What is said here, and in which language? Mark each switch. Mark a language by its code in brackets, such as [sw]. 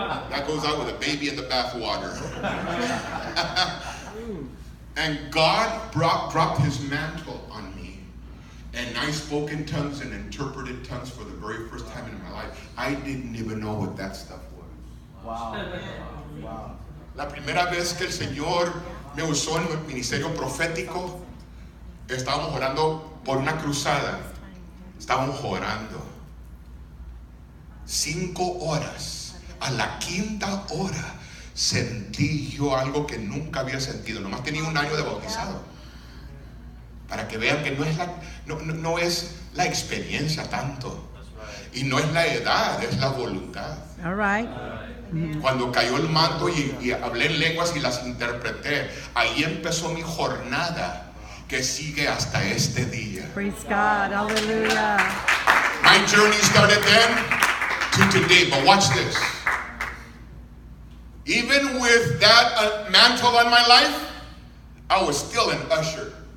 [en] That goes out with a baby in the bathwater. And God dropped his mantle on me. And I spoke in tongues and interpreted tongues for the very first time in my life. I didn't even know what that stuff was. Wow. Wow. [es] La primera vez que el Señor me usó en el ministerio profético, estábamos orando por una cruzada. Estábamos orando 5 horas. A la 5ª hora sentí yo algo que nunca había sentido. Nomás tenía 1 año de bautizado. Para que vean que no es la experiencia tanto. Y no es la edad, es la voluntad. [en] All right. [es] Cuando cayó el manto y hablé en lenguas y las interpreté, ahí empezó mi jornada que sigue hasta este día. [en] Praise God. Hallelujah. My journey started then to today, but watch this. Even with that mantle on my life, I was still an usher.